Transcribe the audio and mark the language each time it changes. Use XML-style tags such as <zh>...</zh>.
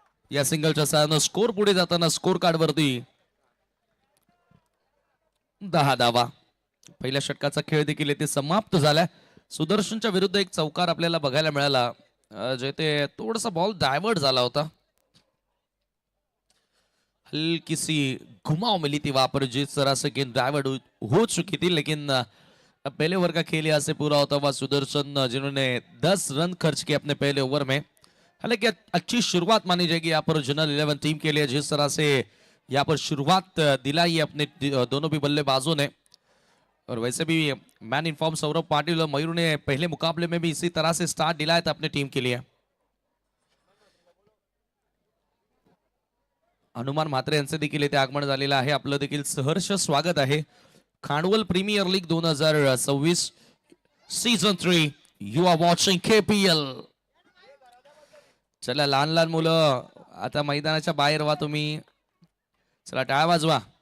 <mr>या सिंगलच्या सहाय्याने स्कोर पुढे जाताना स्कोर कार्ड वरती 10 धावा. पहिल्या षटकाचा खेळ देखील येथे समाप्त झालाय. सुदर्शनच्या विरुद्ध एक चौकार आपल्याला बघायला मिळाला, जेथे थोडासा बॉल डायव्हर्ट झाला होता.</mr> <hi>हल्की सी घुमाव मिली थी वहां पर, जिस तरह से गेंद डायवर्ट हो चुकी थी, लेकिन पहले ओवर का खेल यहाँ से पूरा होता हुआ सुदर्शन जिन्होंने 10 रन खर्च किए अपने पहले ओवर में. हालांकि अच्छी शुरुआत मानी जाएगी यहाँ पर जिनल 11 टीम के लिए, जिस तरह से यहाँ पर शुरुआत दिलाई अपने दोनों भी बल्लेबाजों ने. और वैसे भी man in form Saurabh Patil और मयूर ने पहले मुकाबले में भी इसी तरह से स्टार्ट दिलाया था अपने टीम के लिए.</hi> <mr>हनुमान म्हात्रे यांचे देखील इथे आगमन झालेलं आहे. आपलं देखील सहर्ष स्वागत आहे. खांडवल premier league 2026 season 3.</mr> <en>You are watching KPL.</en> <mr>चला लहान लहान मुलं आता मैदानाच्या बाहेर व्हा तुम्ही. चला टाळ्या वाजवा.</mr>